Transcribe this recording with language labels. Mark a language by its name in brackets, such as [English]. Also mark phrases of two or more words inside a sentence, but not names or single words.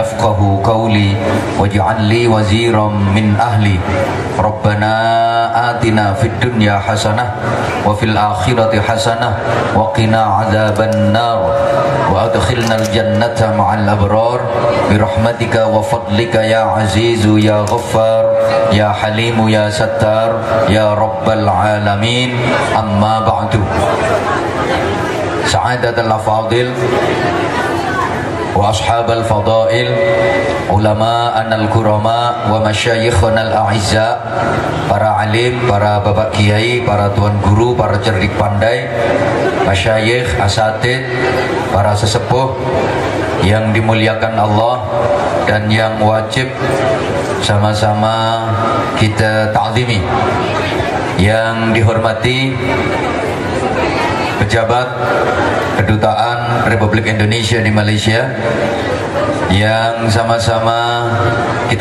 [Arabic] يفقه قولي واجعل لي وزيرا من أهلي ربنا آتنا في الدنيا حسنة وفي الآخرة حسنة وقنا عذاب النار وأدخلنا الجنة مع الأبرار برحمتك وفضلك يا عزيز يا غفار يا حليم يا ستار يا رب العالمين أما بعد سعادة الأفاضل وأصحاب الفضائل علماءنا الكرماء ومشاyikhna al-a'izza, [Indonesian] para alim, para bapak kiai, para tuan guru, para cerdik pandai, masyayikh, asatid, para sesepuh yang dimuliakan Allah dan yang wajib sama-sama kita ta'zimi. Yang dihormati pejabat Kedutaan Republik Indonesia di Malaysia, yang sama-sama kita